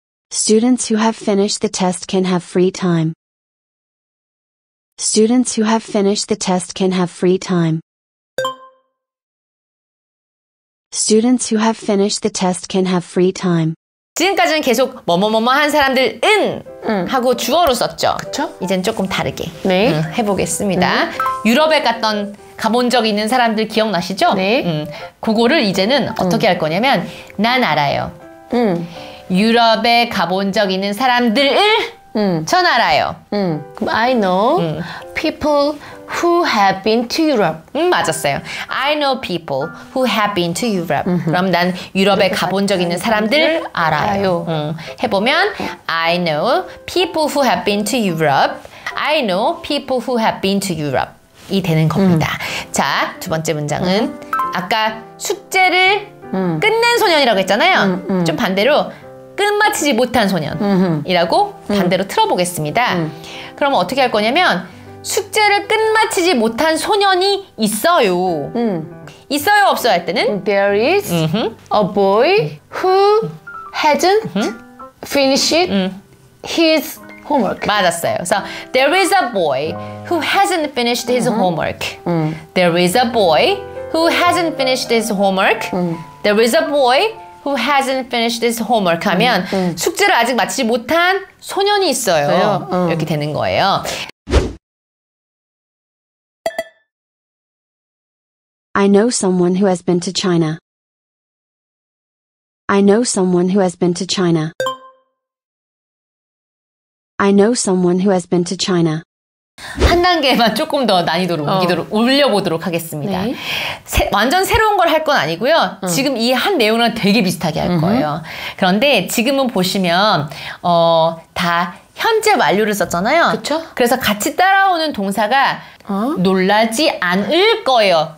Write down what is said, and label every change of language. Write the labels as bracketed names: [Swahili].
[English] Students who have finished the test can have free time. Students who have finished the test can have free time. Students who have finished the test can have free time. [Korean] 지금까지는 계속 뭐뭐뭐뭐 한 사람들은 하고 주어로 썼죠. 그쵸? 이젠 조금 다르게 네. 해보겠습니다. 유럽에 가본 적 있는 사람들 기억나시죠? 네. 그거를 이제는 어떻게 할 거냐면 난 알아요. 유럽에 가본 적 있는 사람들을 전 알아요. 그럼 [English] I know people who have been to Europe. [Korean] 맞았어요. [English] I know people who have been to Europe. [Korean] 그럼 난 유럽에 가본 적 있는 사람들 알아요. 해보면 [English] I know people who have been to Europe. I know people who have been to Europe. [Korean] 이 되는 겁니다. 자, 두 번째 문장은 아까 숙제를 끝낸 소년이라고 했잖아요. 좀 반대로 끝마치지 못한 소년이라고 반대로 틀어보겠습니다. 그럼 어떻게 할 거냐면 숙제를 끝마치지 못한 소년이 있어요. 있어요 없어요 할 때는 [English] There is a boy who hasn't finished his homework. [Korean] 맞았어요. 그래서 [English] there is a boy who hasn't finished his homework. There is a boy who hasn't finished his homework. There is a boy who hasn't finished his homework [Korean] 하면 숙제를 아직 마치지 못한 소년이 있어요. 이렇게 되는 거예요. [English] I know someone who has been to China. I know someone who has been to China. I know someone who has been to China. [Korean] 한 단계만 조금 더 난이도를 올려보도록 하겠습니다. 네. 완전 새로운 걸 할 건 아니고요. 지금 이 한 내용이랑 되게 비슷하게 할 거예요. 그런데 지금은 보시면 다 현재 완료를 썼잖아요. 그쵸? 그래서 같이 따라오는 동사가 놀라지 않을 거예요.